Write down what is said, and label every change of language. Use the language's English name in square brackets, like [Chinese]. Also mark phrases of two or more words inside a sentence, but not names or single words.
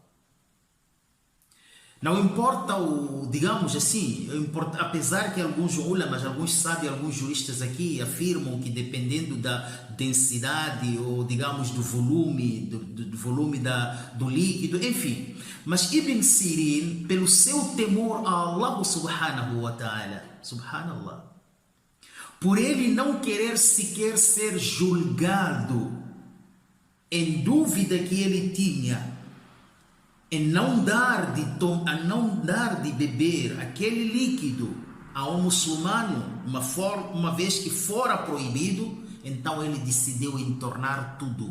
[Portuguese] Não importa digamos assim, apesar que alguns ulamas, alguns sábios, alguns juristas aqui afirmam que dependendo da densidade ou digamos do volume, do líquido, enfim. Mas Ibn Sirin, pelo seu temor a [Arabic] الله سبحانه وتعالى, [Portuguese] subhanallah, por ele não querer sequer ser julgado em dúvida que ele tinha, em não dar de beber aquele líquido a um muçulmano, uma vez que fora proibido, então ele decidiu entornar tudo.